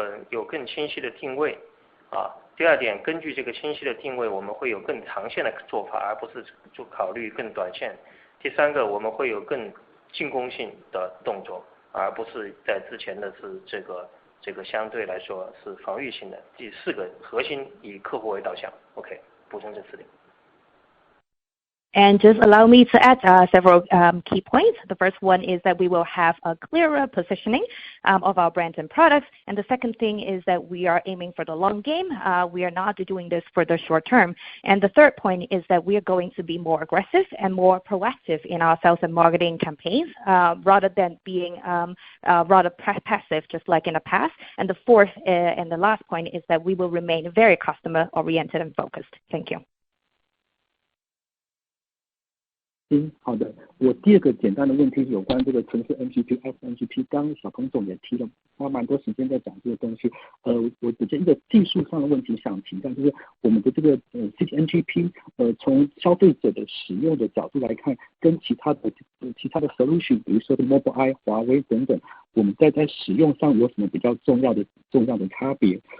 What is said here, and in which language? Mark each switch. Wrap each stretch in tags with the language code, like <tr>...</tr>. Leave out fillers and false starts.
<zh>有更清晰的定位第二点，根据这个清晰的定位，我们会有更长线的做法，而不是就考虑更短线。第三个，我们会有更进攻性的动作，而不是在之前的是这个相对来说是防御性的。第四个，核心以客户为导向。 OK， 补充这4点。</zh> <en>And just allow me to add several key points. The first one is that we will have a clearer positioning of our brands and products. And the second thing is that we are aiming for the long game. We are not doing this for the short term. And the third point is that we are going to be more aggressive and more proactive in our sales and marketing campaigns rather than being rather passive just like in the past. And the fourth and the last point is that we will remain very customer oriented and focused. Thank you.</en> <zh>好的。我第二个简单的问题是有关这个城市 NGP、XNGP， 刚刚小彭总也提了，花蛮多时间在讲这个东西。我只是一个技术上的问题想请教，就是我们的这个CTNGP， 从消费者的使用的角度来看，跟其他的 solution， 比如说 Mobileye、华为等等，我们在使用上有什么比较重要的差别？</zh>